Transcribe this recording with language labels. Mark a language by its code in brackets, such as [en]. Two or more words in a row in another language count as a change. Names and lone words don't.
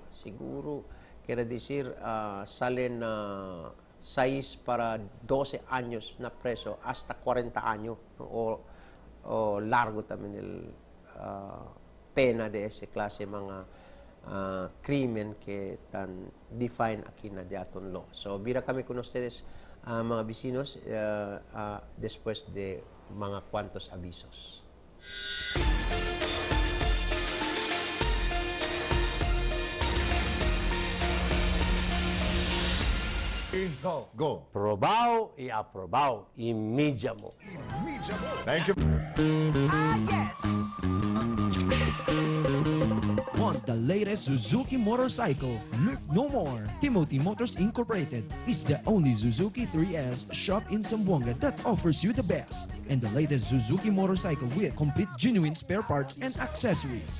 [cbk] Siguro quiere decir sale na 6 para 12 años na preso hasta 40 años, no? O largo también el pena de ese clase mga crimen que tan define aquí na Diaton Law. So, bira kami con ustedes, mga vecinos, después de mga cuantos avisos. [en] Go. Go. [cbk] Probao y aprobao. Emediamo. [en] Thank you. Want the latest Suzuki motorcycle? Look no more. Timothy Motors Incorporated is the only Suzuki 3S shop in Zamboanga that offers you the best and the latest Suzuki motorcycle with complete genuine spare parts and accessories.